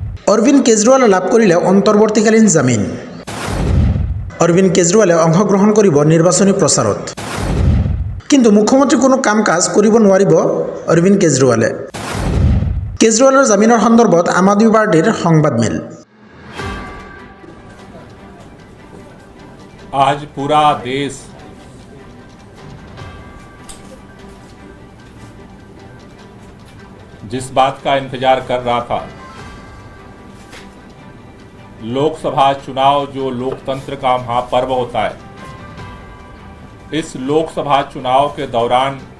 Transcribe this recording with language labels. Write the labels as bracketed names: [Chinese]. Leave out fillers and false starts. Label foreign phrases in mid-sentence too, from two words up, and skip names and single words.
[Assamese] অরবিন্দ কেজরিৱালে লাভ কৰিলে অন্তৰ্বৰ্তীকালীন জামিন। অৰবিন্দ কেজৰিৱালে অংশগ্ৰহণ কৰিব নিৰ্বাচনী প্ৰচাৰত, কিন্তু মুখ্যমন্ত্ৰী কোনো কাম কাজ কৰিব নোৱাৰিব অৰবিন্দ কেজৰিৱালে। কেজৰিৱালৰ জামিনৰ সন্দৰ্ভত আম আদমি পাৰ্টিৰ সংবাদমেল। [Hindi] आज पूरा देश जिस बात का इंतजार कर रहा था, लोकसभा चुनाव जो लोकतंत्र का महापर्व होता है, इस लोकसभा चुनाव के दौरान